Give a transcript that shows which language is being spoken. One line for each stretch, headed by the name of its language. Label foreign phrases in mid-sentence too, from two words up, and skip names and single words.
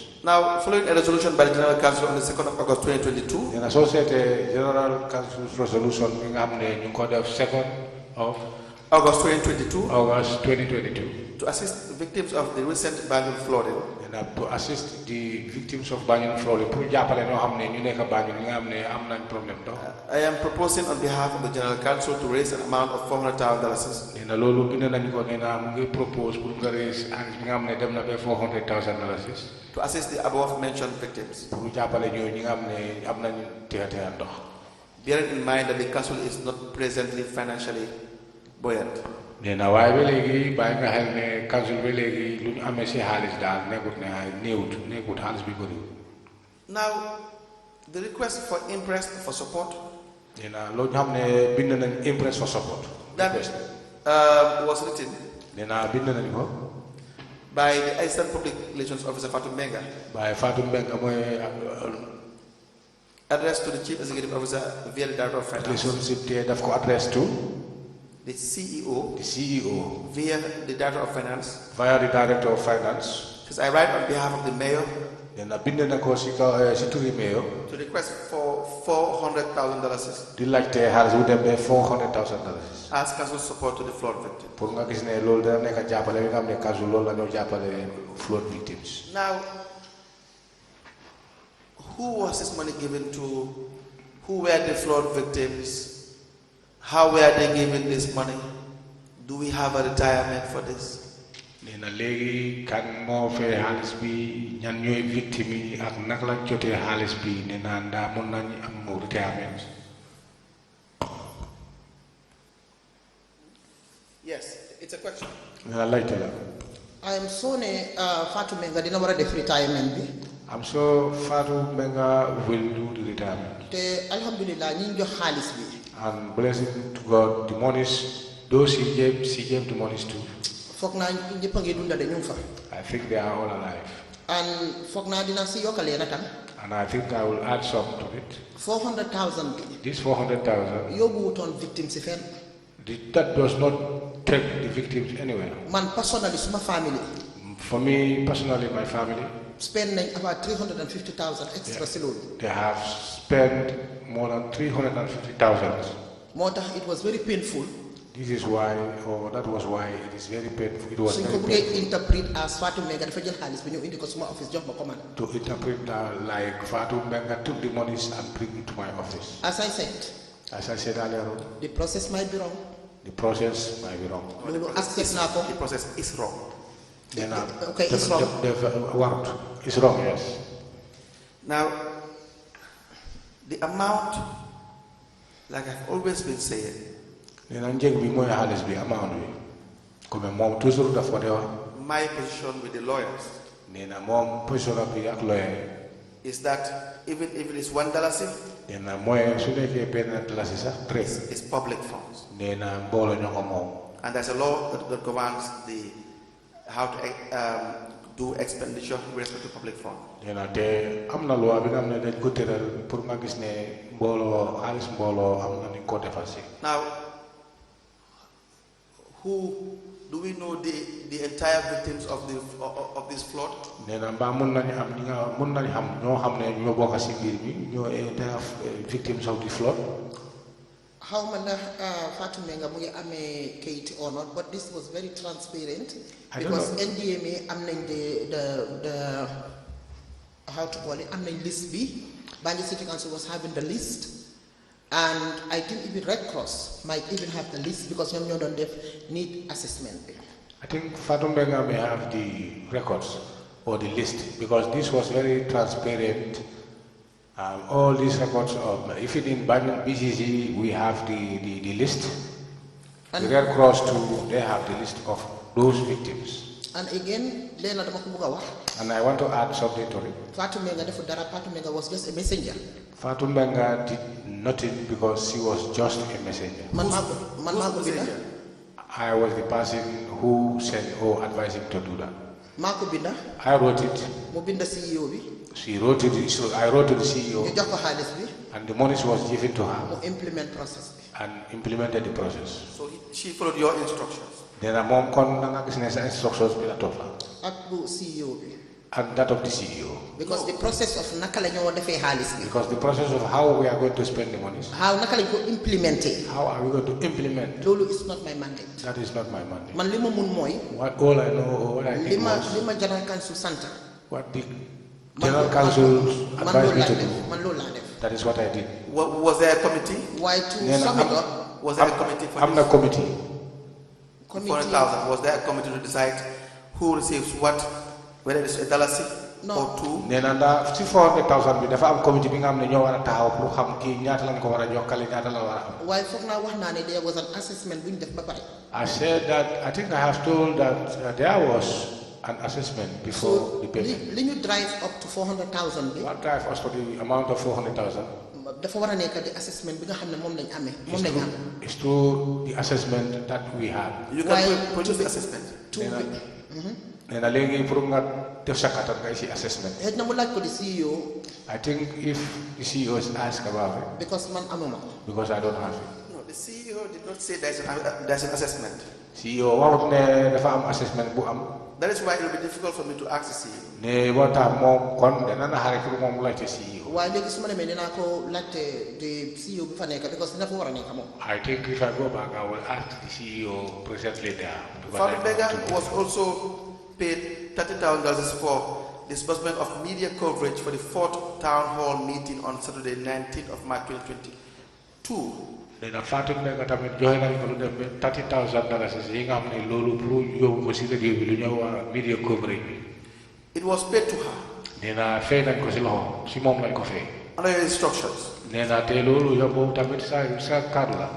English: Now, following a resolution by the General Council on the 2nd of August 2022, An associated general council's resolution being happening in the 2nd of August 2022, August 2022. to assist victims of the recent Banjul flooding, And to assist the victims of Banjul flooding.
Wolof: Pour jàppale ñoo xam ne ñu nekk Banjul ñi nga xam ne am nañ problème ndox.
English: I am proposing on behalf of the General Council to raise an amount of $400,000
Wolof: nee na loolu bind nañu ko nee na mu ngi propose pour nga raise xaalis bi nga xam ne dem na ba $400,000
English: to assist the above mentioned victims.
Wolof: pour jàppale ñoo ñi nga xam ne am nañ teeteer ndox.
English: Bearing in mind that the council is not presently financially buoyant.
Wolof: nee na waaye ba léegi bàyyi nga xel ne council ba léegi lu ñu amee si xaalis daal nekkut ne nekkut xaalis bi bëriwul.
English: Now, the request for interest for support
Wolof: nee na loolu xam ne bind nañ
English: interest for support. that was written
Wolof: nee na bind nañ ko.
English: by the Assistant Public Relations Officer Fatou Menga,
Wolof: waaye Fatou Mbengue mooy
English: addressed to the Chief Executive Officer via the Director of Finance,
Wolof: relationship te daf ko adresse to
English: the CEO the CEO via the Director of Finance. via the Director of Finance. Because I write on behalf of the Mayor
Wolof: nee na bind na ko si turi mayor
English: to request for $400,000
Wolof: di laajte xaalis bu dem ba $400,000
English: as council support to the flood victims.
Wolof: pour nga gis ne loolu dana nekk jàppale bi nga xam ne kasu loolu la ñoo jàppale
English: flood victims. Now, who was this money given to? Who were the flood victims? How were they given this money? Do we have a retirement for this?
Wolof: nee na léegi kan moo fee xaalis bi ñan ñooy victime yi ak naka lañ jotee xaalis bi nee na ndaa mun nañ am retirement.
English: Yes, it's a question.
Wolof: nee na laajte la.
English: I am so
Wolof: ne Fatou Menga dina war a def retirement bi.
English: I'm sure Fatou Mbengue will do the retirement.
Wolof: Te alhamdulillah ñi jox xaalis bi.
English: And blessing to God, the monies, those he gave the monies to,
Wolof: Foog naa ñëpp a ngi dunda de ñu fa.
English: I think they are all alive.
Wolof: And foog naa dina si yokkale na tam.
English: And I think I will add some to it.
Wolof: 400,000 bi.
English: This 400,000,
Wolof: Yóbbu wutoon victime si fenn.
English: that does not take the victims anywhere.
Wolof: Man personally suma family
English: For me personally, my family,
Wolof: spend nañ
English: about 350,000 extra
Wolof: si loolu.
English: they have spent more than 350,000.
Wolof: Moo tax
English: it was very painful. This is why, or that was why it is very painful. It was
Wolof: suñ
English: very
Wolof: ko
English: painful.
Wolof: bëggee
English: interpret as
Wolof: Fatou Mbengue dafa jël xaalis bi ñëw indi ko suma office jox ma commande.
English: To interpret like Fatou Mbengue took the monies and bring it to my office. As I said, Earlier on, the process might be wrong. the process might be wrong.
Wolof: loolu accept naa ko.
English: The process is wrong. Then, Okay, it's wrong. It's wrong, yes. Now, the amount, like I've always been saying,
Wolof: Then njëg bi mooy xaalis bi amount bi comme moom toujours daf ko de wax
English: my position with the lawyers
Wolof: nee na moom position bi ak lawyer
English: is that even if it is $1,
Wolof: nee na mooy su nekkee benn dalasi sax très
English: it's public funds.
Wolof: nee na mbooloo ñoo ko moom.
English: And there's a law that governs how to do expenditure with respect to public funds.
Wolof: nee na te am na loi bi nga xam ne dañ ko tëral pour nga gis ne mbooloo xaalis mbooloo am na ni ko defal si.
English: Now, do we know the entire victims of this flood?
Wolof: nee na mbaa mun nañu am ñi nga mun nañu xam ñoo xam ne ñoo bokk si mbir mi ñoo
English: entire victims of the flood. How
Wolof: ma ndax Fatou Mbengue mu ngi amee kayit
English: or not, but this was very transparent. I don't Because know.
Wolof: NDMA am nañ
English: the how to call it
Wolof: am nañ list bi.
English: Banjul City Council was having the list. And I think even Red Cross might even have the list because
Wolof: ñoom ñoo doon def
English: need assessment bi. I think Fatou Mbengue may have the records or the list because this was very transparent. All these records of, if it in BCC, we have the list. And the Red Cross too, they have the list of those victims. And again,
Wolof: leena dama ko bëgg a wax.
English: And I want to add something to it. Fatou Mbengue
Wolof: defu dara,
English: Fatou Mbengue was just a messenger. Fatou Mbengue did nothing because she was just a messenger.
Wolof: Man maa ko binda.
English: I was the person who sent or advised him to do that.
Wolof: Maa ko binda.
English: I wrote it.
Wolof: Mu binda CEO bi.
English: She wrote it. So I wrote to the CEO.
Wolof: Ñu jox ko xaalis bi.
English: And the money was given to her.
Wolof: Mu implement process bi.
English: And implemented the process. So she followed your instructions.
Wolof: Then a mom kon nga gis ne sa instructions bi la topp la. Ak bu CEO bi.
English: And that of the CEO. Because the process of
Wolof: naka la ñoo defee xaalis bi.
English: Because the process of how we are going to spend the money.
Wolof: How naka lañ ko implementé.
English: How are we going to implement? Loolu is not my mandate. That is not my mandate.
Wolof: Man li ma mun mooy.
English: All I know, or what I think was
Wolof: li ma General Council Center.
English: what the General Council advised me to do.
Wolof: Man loolu laa def.
English: That is what I did. Was there a committee? Why to sum it up? Was there a committee for I'm the this? committee. 400,000. Was there a committee to decide who receives what, whether it's $1 No. or $2?
Wolof: nee na ndax ci 400,000 bi dafa am committee bi nga xam ne ñoo war a taxaw pour xam kii ñaata lañ ko war a jokkale ñaata la war a am. Waaye foog naa wax naa ne
English: there was an assessment
Wolof: bu ñu def ba pare.
English: I said that I think I have told that there was an assessment before the payment.
Wolof: li ñu
English: drive up to
Wolof: 400,000 bi.
English: What drive us for the amount of 400,000?
Wolof: dafa war a nekk di assessment bi nga xam ne moom lañ amee. moom lañ am.
English: It's to the assessment that we had. You can produce the assessment.
Wolof: Nee na léegi pour nga def sa kattan ngay si assessment. xëy na mu laaj ko di CEO.
English: I think if the CEO is asked about it.
Wolof: Because man amuma ko.
English: Because I don't have it. No, the CEO did not say there's an assessment.
Wolof: CEO waxut ne dafa am assessment bu am.
English: That is why it will be difficult for me to ask the CEO.
Wolof: ne moo tax moom kon dana na xare pour moom mu laajte CEO. waaye léegi su ma demee dinaa ko laajte di CEO bi fa nekk because dina fa war a nekk moom.
English: I think if I go back I will ask the CEO presently there. Fatou Mbengue was also paid $30,000 for disbursement of media coverage for the 4th town hall meeting on Saturday 19th of March 2022.
Wolof: nee na Fatou Mbengue tamit joxe nañ ko lu dem ba $30,000 yi nga xam ne loolu pour yóbbu ko si liggéey bi lu ñëw waa media coverage bi.
English: It was paid to her.
Wolof: nee na fay nañ ko si loxo si moom lañ ko fay.
English: Under your instructions.
Wolof: nee na te loolu yow boobu tamit sa kaddu la.